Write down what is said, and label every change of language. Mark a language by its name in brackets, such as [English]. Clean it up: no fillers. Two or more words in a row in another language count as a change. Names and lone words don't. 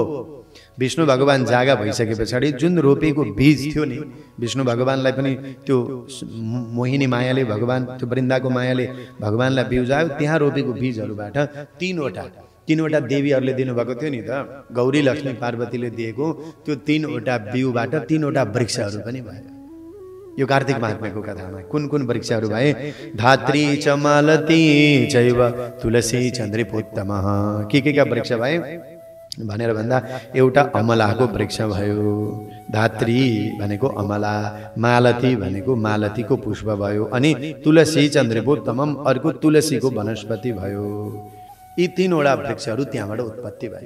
[Nepali] विष्णु भगवान जागा भइसके पछाडि जुन रोपेको बीज थियो नि, विष्णु भगवानलाई पनि त्यो मोहिनी मायाले भगवान, त्यो वृन्दाको मायाले भगवानलाई बिउजायो। त्यहाँ रोपेको बीजहरूबाट तीनवटा देवीहरूले दिनुभएको थियो नि त, गौरी, लक्ष्मी, पार्वतीले दिएको त्यो तीनवटा बिउबाट तीनवटा वृक्षहरू पनि भयो। यो कार्तिक महात्म्यको कथामा कुन कुन वृक्षहरू भए, [Sanskrit] धात्री च मालती चैव तुलसी चन्द्रिपोत्तमः। [Nepali] के वृक्ष भए भनेर भन्दा एउटा अमलाको वृक्ष भयो, धात्री भनेको अमला, मालती भनेको मालतीको पुष्प भयो अनि [Sanskrit] तुलसी चन्द्रिपोत्तमम [Nepali] अर्को तुलसीको वनस्पति भयो। यी तीनवटा वृक्षहरू त्यहाँबाट उत्पत्ति भयो।